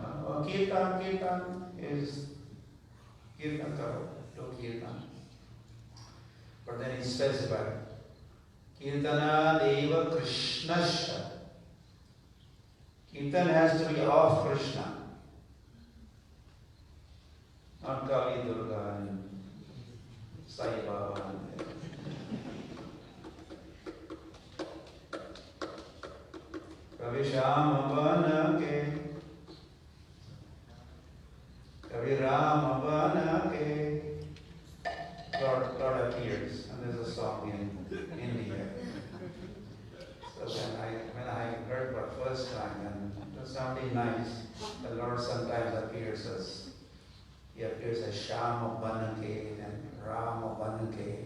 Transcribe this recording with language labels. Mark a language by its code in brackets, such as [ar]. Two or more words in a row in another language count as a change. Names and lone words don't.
[en] Kirtan is [hi] कीर्तन करो. [en] Kirtan. But then he specified [sa] कीर्तन देव कृष्णस्य. [en] Kirtan has to be of Krishna. Not Kali Durga and Sai Baba. [hi] कभी श्याम बन के कभी राम बन के. [en] Lord appears, and there's a song in India. So when I heard for the first time, and it was sounding nice, the Lord sometimes appears as [hi] श्याम बनके [en] and [hi] राम बनके.